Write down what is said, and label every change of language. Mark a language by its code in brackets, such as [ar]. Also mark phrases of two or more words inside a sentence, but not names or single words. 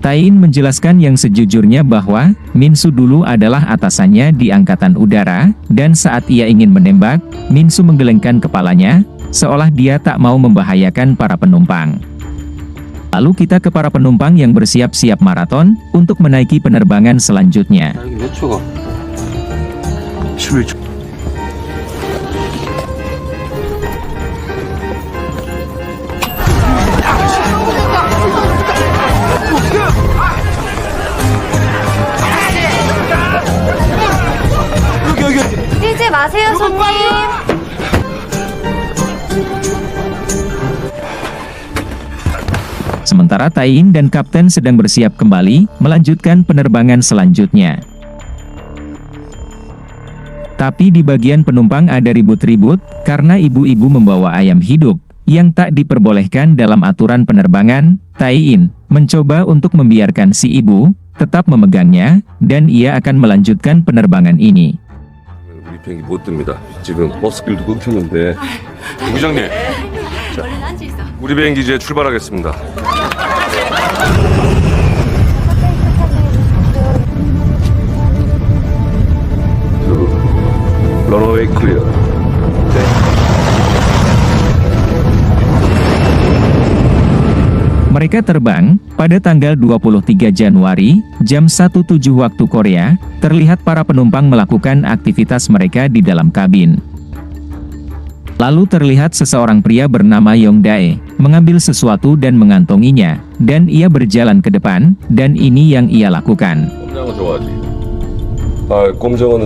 [id] Tain menjelaskan yang sejujurnya bahwa Minsu dulu adalah atasannya di Angkatan Udara, dan saat ia ingin menembak, Minsu menggelengkan kepalanya, seolah dia tak mau membahayakan para penumpang. Lalu kita ke para penumpang yang bersiap-siap maraton untuk menaiki penerbangan selanjutnya. [ko] 몇 초가? 11초. 뛰지 마세요, 손님. [id] Sementara Tain dan Kapten sedang bersiap kembali melanjutkan penerbangan selanjutnya. Tapi di bagian penumpang ada ribut-ribut karena ibu-ibu membawa ayam hidup yang tak diperbolehkan dalam aturan penerbangan. Tain mencoba untuk membiarkan si ibu tetap memegangnya dan ia akan melanjutkan penerbangan ini. [ko] 우리 비행기 못 뜹니다. 지금 버스길도 끊겼는데. 부장님, 우리 비행기 이제 출발하겠습니다. [en] runway clear. [id] Mereka terbang pada tanggal 23 Januari, jam 17 waktu Korea. Terlihat para penumpang melakukan aktivitas mereka di dalam kabin. Lalu terlihat seseorang pria bernama Yong Dae mengambil sesuatu dan mengantonginya, dan ia berjalan ke depan, dan ini yang ia lakukan. [ko] 꼼장어 좋아하지? 아, 꼼장어는